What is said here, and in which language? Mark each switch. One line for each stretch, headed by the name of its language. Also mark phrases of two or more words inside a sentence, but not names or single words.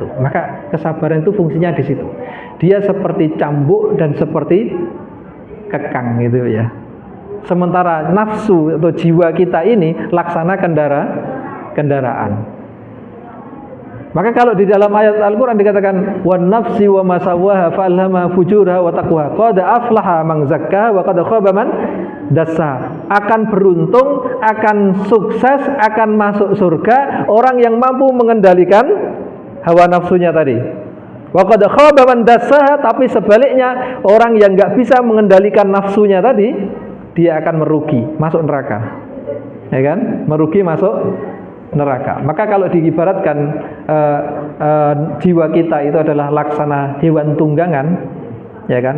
Indonesian: Maka kesabaran itu fungsinya di situ. Dia seperti cambuk dan seperti kekang gitu ya. Sementara nafsu atau jiwa kita ini laksana kendaraan. Maka kalau di dalam ayat Al-Qur'an dikatakan
Arabic: وَنَفْسٍ وَمَا سَوَّاهَا فَأَلْهَمَهَا فُجُورَهَا وَتَقْوَاهَا قَدْ أَفْلَحَ مَنْ زَكَّاهَا وَقَدْ خَابَ مَنْ دَسَّاهَا.
Indonesian: Akan beruntung, akan sukses, akan masuk surga orang yang mampu mengendalikan hawa nafsunya tadi.
Arabic: وَقَدْ خَابَ مَنْ دَسَّاهَا,
Indonesian: tapi sebaliknya orang yang enggak bisa mengendalikan nafsunya tadi, dia akan merugi, masuk neraka. Ya kan? Merugi masuk neraka. Maka kalau diibaratkan jiwa kita itu adalah laksana hewan tunggangan, ya kan?